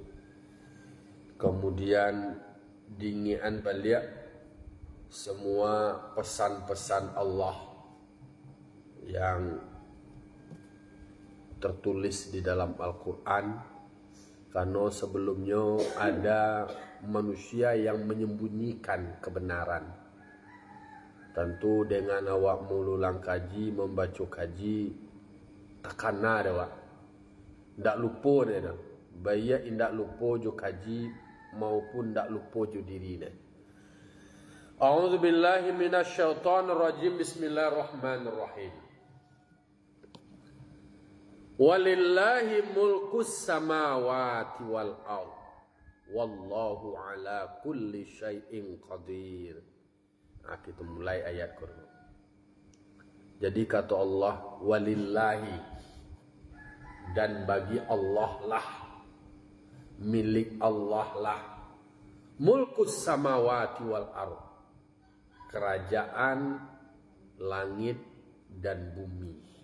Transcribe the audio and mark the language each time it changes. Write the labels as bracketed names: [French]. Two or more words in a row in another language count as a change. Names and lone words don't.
[Indonesian] Kemudian dingian balik semua pesan-pesan Allah yang tertulis di dalam Al-Quran. Karena sebelumnya ada manusia yang menyembunyikan kebenaran. Tentu dengan awak mengulang kaji, membaca kaji, [Minangkabau] takana ada wak. Tak lupa dia. Baik indak lupa jo kaji maupun tak lupa jo diri dia. [Arabic] أعوذ بالله من الشيطان الرجيم. بسم الله الرحمن الرحيم. ولله ملك السماوات والأرض والله على كل شيء قدير. [Indonesian] Kita mulai ayat Quran. Jadi kata Allah, walillahi, dan bagi Allah lah, milik Allah lah, [Arabic] ملك السماوات والأرض, [Indonesian] kerajaan langit dan bumi.